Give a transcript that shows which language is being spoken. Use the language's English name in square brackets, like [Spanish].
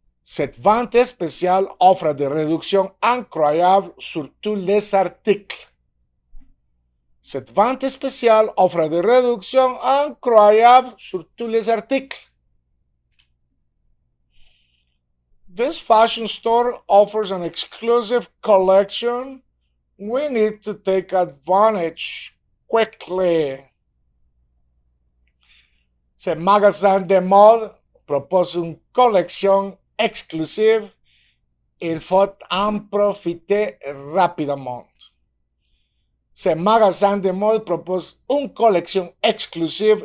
[French] Cette vente spéciale offre des réductions incroyables sur tous les articles. Cette vente spéciale offre des réductions incroyables sur tous les articles. [English] This fashion store offers an exclusive collection. We need to take advantage quickly. [French] Ce magasin de mode propose une collection exclusive. Il faut en profiter rapidement. Ce magasin de mode propose une collection exclusive.